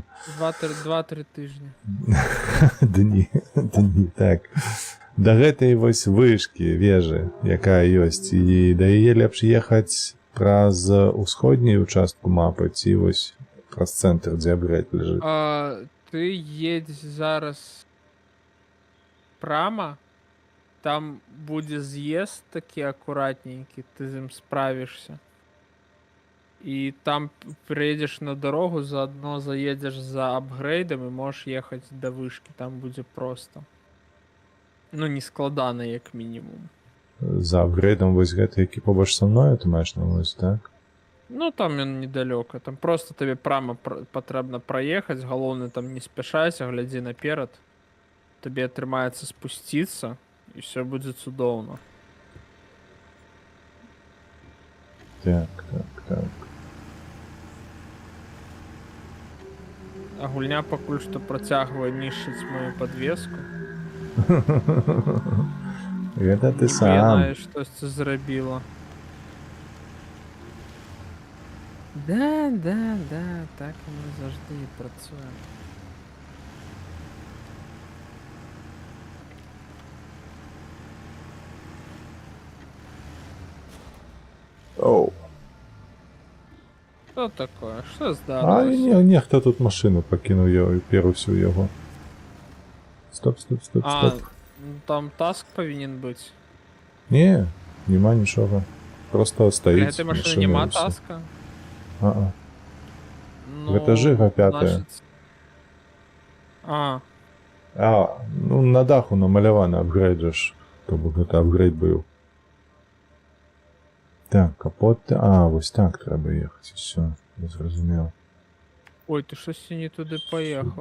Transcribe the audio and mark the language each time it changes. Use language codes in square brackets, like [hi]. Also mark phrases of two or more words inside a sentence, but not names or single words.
[uk] 2-3 тижні. Дні, так. [be] Да гэтай вось вышкі, вежы, якая ёсць, і да яе лепш ехаць праз усходнюю участку мапы, ці вось праз цэнтр, дзе апгрейд ляжыць. [uk] Ти едь зараз прямо, там буде з'їзд такий акуратненький, ти з ним справишся. І там приїдеш на дорогу, заодно заїдеш за апгрейдом і можеш їхати до вишки, там буде просто. Ну, не складано, як мінімум. [be] За апгрейдом вось гэты, які побач са мною, [uk] ти маєш на увазі, так? Ну, там він недалеко, там просто тобі прямо потрібно проїхати, головне там не спішайся, гляди наперед. Тобі атрымаецца спуститься, і все буде цудоўно. Так. [be] А гульня пакуль што працягвае нішчыць мою подвеску. Гэта ты сам. Яна штосьці зрабіла. Да, [uk] так і ми завжди і працюємо. Оу. Що такое? Що А здарилося? нехто тут машину покинув його і перусю його. Стоп. Там таск повинен бути. Не, нема нічого. Просто стоїть. [ru] Для этой машины нема таска. А-а. [uk] Ну, [ru] Это Жига 5. [uk] значить... Ну на даху намалявано апгрейд же ж. Тобто гэта апгрейд був. Так, капот. Ось так треба їхати. Все, я зрозумів. Ой, ти щось не туди поїхав.